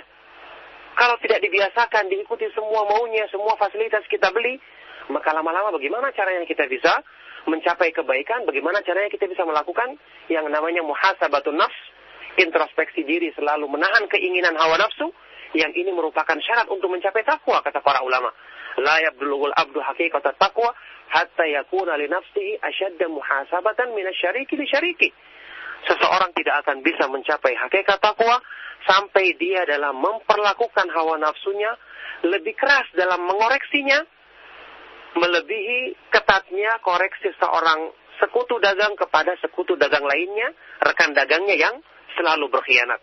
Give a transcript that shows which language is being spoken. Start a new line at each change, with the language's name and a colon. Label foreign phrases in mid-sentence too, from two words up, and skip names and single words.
Indonesian: Kalau tidak dibiasakan, diikuti semua maunya, semua fasilitas kita beli, maka lama-lama bagaimana caranya kita bisa mencapai kebaikan, bagaimana caranya kita bisa melakukan yang namanya
Arabic: محاسبة النفس,
Indonesian: introspeksi diri, selalu menahan keinginan hawa nafsu, yang ini merupakan syarat untuk mencapai takwa, kata para ulama.
Arabic: لا يبلغ العبد حقيقة التقوى حتى يكون لنفسه أشد محاسبة من الشريك لشريكه.
Indonesian: Seseorang tidak akan bisa mencapai hakikat takwa sampai dia dalam memperlakukan hawa nafsunya lebih keras dalam mengoreksinya, melebihi ketatnya koreksi seorang sekutu dagang kepada sekutu dagang lainnya, rekan dagangnya yang selalu berkhianat.